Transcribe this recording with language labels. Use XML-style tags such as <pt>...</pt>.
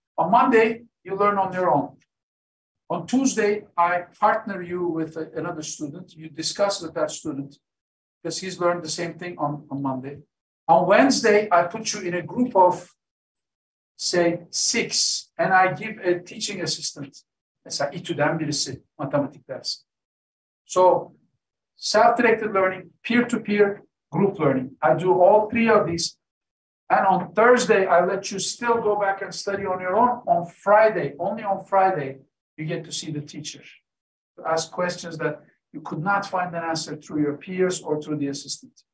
<en>On Monday, you learn on your own. On Tuesday, I partner you with another student. You discuss with that student because he's learned the same thing on Monday. On Wednesday, I put you in a group of, say, 6, and I give a teaching assistant.</en> <tr>Mesela İTÜ'den birisi matematik dersi.</tr> <en>So, self-directed learning, peer-to-peer, group learning. I do all 3 of these. And on Thursday, I let you still go back and study on your own. On Friday, only on Friday, you get to see the teacher, to ask questions that you could not find an answer through your peers or through the assistant.</en>